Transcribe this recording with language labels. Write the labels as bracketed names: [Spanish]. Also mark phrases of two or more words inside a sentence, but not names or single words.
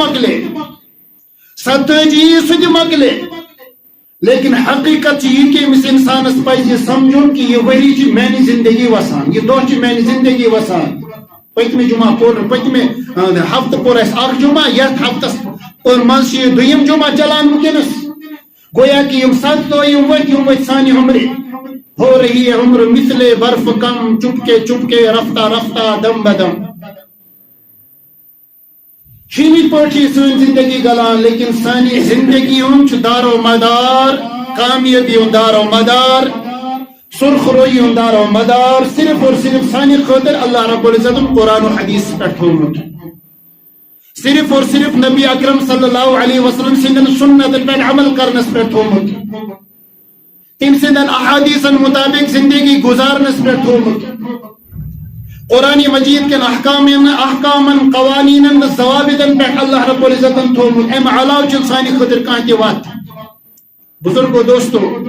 [Kashmiri] مۄکلے 27 سُہ تہِ مۄکلے لیکن حقیقت چھِ یہِ کہ أمِس انسانس پزِ سمجھُن کہ یہِ ؤری چھِ میانہِ زندگی وسان یہِ دۄہ چھِ میانہِ زندگی وسان پٔتمہِ جمعہ پوٚر پٔتمہِ ہفتہٕ پوٚر اَسہِ اکھ جمعہ یتھ ہفتس منٛز چھِ یہِ دوٚیِم جمعہ چلان وٕنکیٚنس گویا کہ یِم 7 دۄہ یِم ؤتھۍ سانہِ عمرِ [Urdu] ہو رہی ہے عمر مثل برف کم چپکے رفتہ رفتہ دم بدم [Kashmiri] شیمی پٲٹھی سٲنۍ زندگی گلان لیکن سانہِ زندگی ہُنٛد چھُ دار و مدار کامیٲبی ہُنٛد دار و مدار سرخ رویی ہُنٛد دار و مدار [Urdu] صرف اور صرف [Kashmiri] سانہِ خٲطرٕ اللہ رب العزتن قرآن و حدیث پٮ۪ٹھ تھوٚومُت [Urdu] صرف اور صرف [Kashmiri] نبی اکرم صلی اللہ علیہ وسلم سندن سنتن پٮ۪ٹھ عمل کرنس پٮ۪ٹھ تھوٚومُت تٔمۍ سٕنٛدٮ۪ن احادیثن مطابق زندگی گزارنس پٮ۪ٹھ تھوٚومُت قرآن مجید کٮ۪ن احکامن قوانینن تہٕ ضوابطن پٮ۪ٹھ اللہ رب العزتن تھوٚومُت امہِ علاوٕ چھُنہٕ سانہِ خٲطرٕ کانٛہہ تہِ وتھ بزرگو دوستو